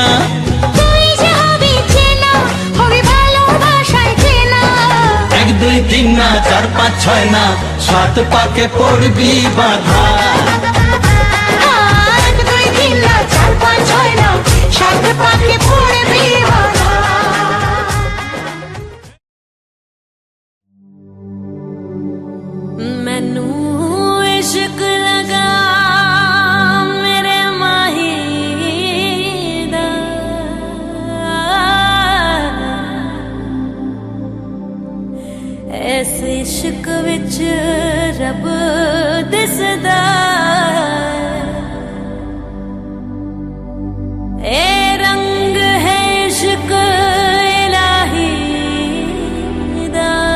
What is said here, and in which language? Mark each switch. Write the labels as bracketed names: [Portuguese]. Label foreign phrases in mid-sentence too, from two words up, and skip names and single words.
[Bangla] তুই যে হবি চেনা হবি ভালোবাসায় চেনা 1 2 3 না 4 5 6 না 7 পাকে পড়বি বাধা 1 2 3 না 4 5 6 না 7 পাকে পড়বি বাধা [Punjabi] ਮੈਨੂੰ ਇਸ਼ਕ ਲੱਗਾ ਮੇਰੇ ਮਾਹੀ ਦਾ ਐਸੇ ਇਸ਼ਕ ਵਿਚ ਰੱਬ ਦਿਸਦਾ ਏ ਰੰਗ ਹੈ ਇਸ਼ਕ ਇਲਾਹੀ ਦਾ